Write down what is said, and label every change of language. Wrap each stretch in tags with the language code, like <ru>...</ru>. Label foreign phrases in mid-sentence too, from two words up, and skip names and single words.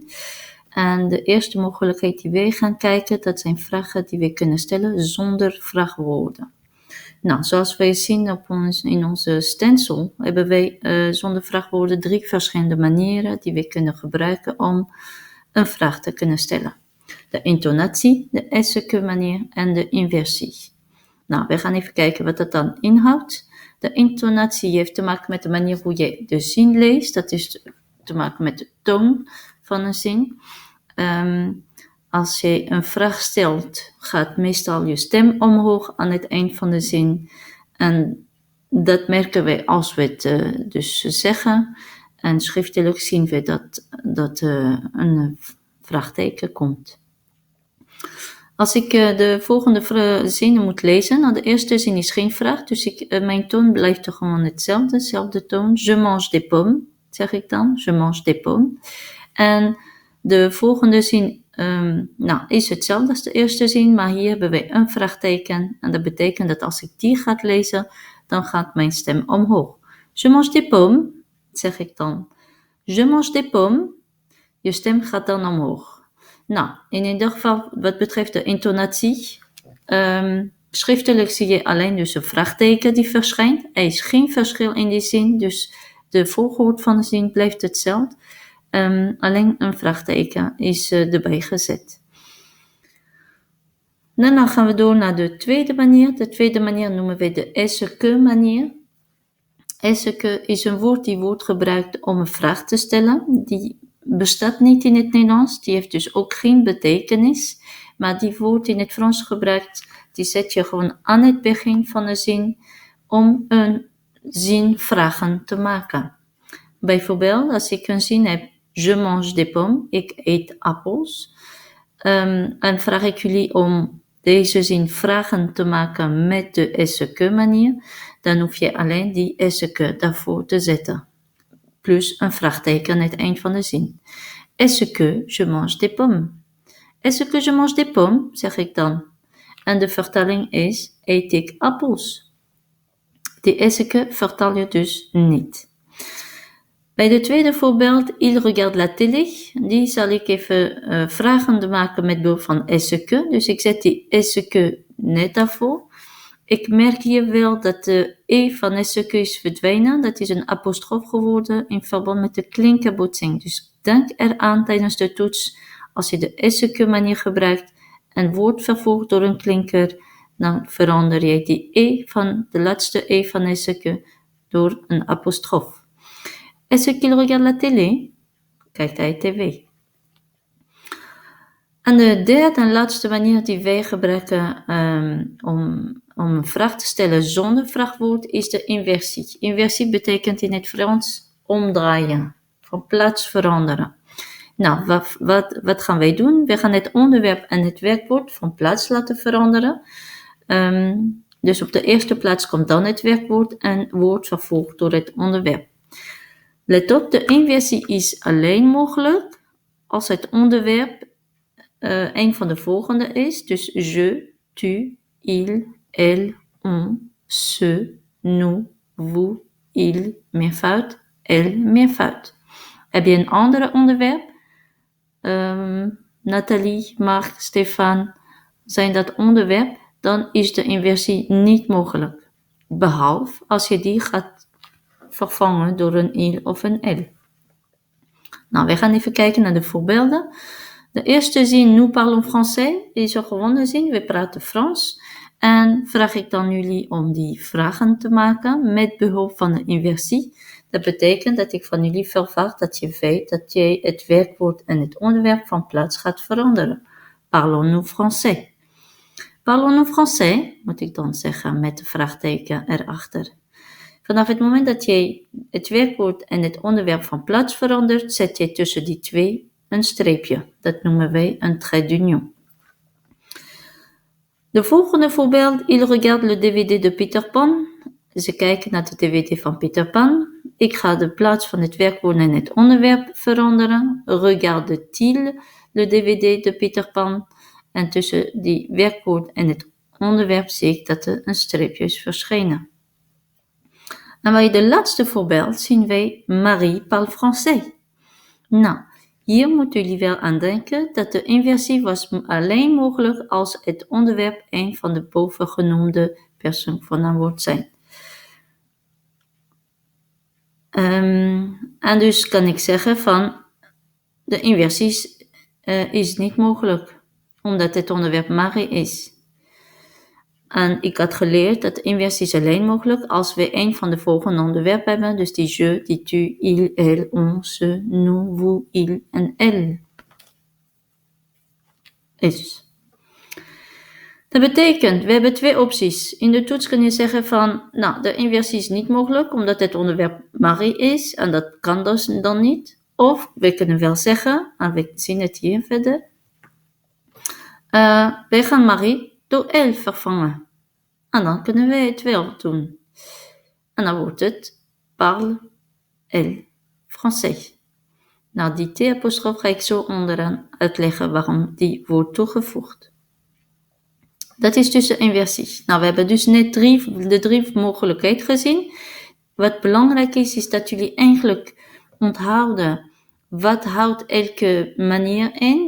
<nl>En de eerste mogelijkheid die wij gaan kijken, dat zijn vragen die we kunnen stellen zonder vraagwoorden. Nou, zoals wij zien in onze stencil hebben wij zonder vraagwoorden 3 verschillende manieren die we kunnen gebruiken om een vraag te kunnen stellen. De intonatie, de est-ce manier en de inversie. Nou, we gaan even kijken wat dat dan inhoudt. De intonatie heeft te maken met de manier hoe je de zin leest. Dat is te maken met de toon van een zin. Als je een vraag stelt, gaat meestal je stem omhoog aan het eind van de zin. En dat merken wij als we het dus zeggen. En schriftelijk zien we dat een vraagteken komt. Als ik de volgende zinnen moet lezen, nou de eerste zin is geen vraag, dus mijn toon blijft toch gewoon hetzelfde toon.</nl> <fr>Je mange des pommes,</fr> <nl>zeg ik dan.</nl> <fr>Je mange des pommes.</fr> <nl>En de volgende zin is hetzelfde als de eerste zin, maar hier hebben we een vraagteken. En dat betekent dat als ik die ga lezen, dan gaat mijn stem omhoog.</nl> <fr>Je mange des pommes,</fr> <nl>zeg ik dan.</nl> <fr>Je mange des pommes.</fr> <nl>Je stem gaat dan omhoog. Nou, in ieder geval wat betreft de intonatie, schriftelijk zie je alleen dus een vraagteken die verschijnt. Er is geen verschil in die zin, dus de volgorde van de zin blijft hetzelfde. Alleen een vraagteken is erbij gezet. Daarna gaan we door naar de tweede manier. De tweede manier noemen we de est-ce manier. Est-ce is een woord die wordt gebruikt om een vraag te stellen. Die bestaat niet in het Nederlands, die heeft dus ook geen betekenis. Maar die wordt in het Frans gebruikt, die zet je gewoon aan het begin van een zin om een zin vragen te maken. Bijvoorbeeld, als ik een zin heb,</nl> <fr>je mange des pommes,</fr> <nl>ik eet appels. En vraag ik jullie om deze zin vragen te maken met de est-ce manier, dan hoef je alleen die est-ce daarvoor te zetten. Plus een vraagteken aan het eind van de zin.</nl> <fr>Est-ce je mange des pommes? Est-ce je mange des pommes?</fr> <nl>Zeg ik dan. En de vertaling is, eet ik appels? Die est-ce vertaal je dus niet. Bij de tweede voorbeeld,</nl> <fr>il regarde la télé,</fr> <nl>die zal ik even vragen maken met behulp van est-ce. Dus ik zet die est-ce net daarvoor. Ik merk hier wel dat de e van est-ce is verdwenen. Dat is een apostrof geworden in verband met de klinkerbotsing. Dus denk eraan tijdens de toets, als je de est-ce manier gebruikt en wordt vervolgd door een klinker, dan verander je die e van de laatste e van est-ce door een apostrof.</nl> <fr>Est-ce qu'il regarde la télé?</fr> <nl>Kijkt hij tv. En de derde en laatste manier die wij gebruiken om een vraag te stellen zonder vraagwoord is de inversie. Inversie betekent in het Frans omdraaien, van plaats veranderen. Nou, wat gaan wij doen? We gaan het onderwerp en het werkwoord van plaats laten veranderen. Dus op de eerste plaats komt dan het werkwoord en wordt vervolgd door het onderwerp. Let op, de inversie is alleen mogelijk als het onderwerp een van de volgende is. Dus je,</nl> <fr>tu, il, elle, on, ce, nous, vous, il, meervoud, elle,</fr> <nl>meervoud. Heb je een ander onderwerp? Nathalie, Mark, Stefan, zijn dat onderwerp? Dan is de inversie niet mogelijk. Behalve als je die gaat vervangen door een il of een elle. Nou, we gaan even kijken naar de voorbeelden. De eerste zin,</nl> <fr>nous parlons français,</fr> <nl>is een gewone zin, we praten Frans. En vraag ik dan jullie om die vragen te maken met behulp van de inversie. Dat betekent dat ik van jullie verwacht dat je weet dat je het werkwoord en het onderwerp van plaats gaat veranderen.</nl> <fr>Parlons-nous français? Parlons-nous français,</fr> <nl>moet ik dan zeggen met de vraagteken erachter. Vanaf het moment dat je het werkwoord en het onderwerp van plaats verandert, zet je tussen die twee een streepje. Dat noemen wij een</nl> <fr>trait d'union.</fr> <nl>De volgende voorbeeld,</nl> <fr>il regarde le DVD de Peter Pan.</fr> <nl>Ze kijken naar de DVD van Peter Pan. Ik ga de plaats van het werkwoord en het onderwerp veranderen.</nl> <fr>Regarde-t-il le DVD de Peter Pan?</fr> <nl>En tussen die werkwoord en het onderwerp zie ik dat er een streepje is verschenen. En bij de laatste voorbeeld zien wij Marie</nl> <fr>parle français.</fr> <nl>Nou, hier moeten jullie wel aan denken dat de inversie was alleen mogelijk als het onderwerp een van de bovengenoemde persoonvoornaamwoord zijn. En dus kan ik zeggen van de inversie is niet mogelijk, omdat het onderwerp Marie is. En ik had geleerd dat de inversie is alleen mogelijk als we een van de volgende onderwerpen hebben. Dus die je, die</nl> <fr>tu, il, elle, on, ze, nous, vous, il</fr> <nl>en elle. Is. Dat betekent, we hebben 2 opties. In de toets kun je zeggen van, nou, de inversie is niet mogelijk, omdat het onderwerp Marie is. En dat kan dus dan niet. Of we kunnen wel zeggen, en we zien het hier verder. Wij gaan Marie door elle vervangen. En dan kunnen wij het wel doen. En dan wordt het</nl> <fr>parle elle français.</fr> <nl>Nou, die T-apostrof ga ik zo onderaan uitleggen waarom die wordt toegevoegd. Dat is dus de inversie. Nou, we hebben dus net de 3 mogelijkheden gezien. Wat belangrijk is dat jullie eigenlijk onthouden wat houdt elke manier in.</nl>